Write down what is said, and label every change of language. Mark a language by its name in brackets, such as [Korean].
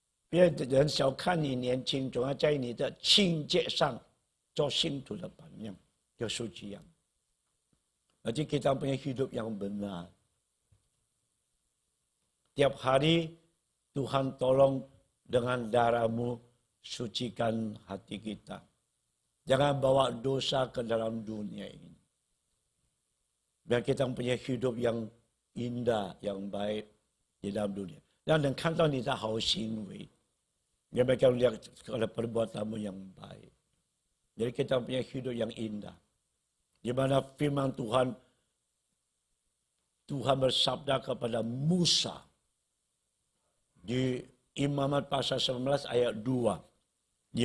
[Chinese] 别人小看你年轻，总要在你的清洁上做信徒的榜样，kesucian. [Indonesian] Jadi kita punya hidup yang benar. Tiap hari Tuhan tolong dengan darah-Mu sucikan hati kita. Jangan bawa dosa ke dalam dunia ini. Biar kita punya hidup yang indah, yang baik di dalam dunia. [Chinese] Dan 能看到你的好行为。 [Indonesian] Dia mereka melihat oleh perbuatanmu yang baik. Jadi kita punya hidup yang indah. Di mana firman Tuhan bersabda kepada Musa. Di Imamat pasal 19 ayat 2.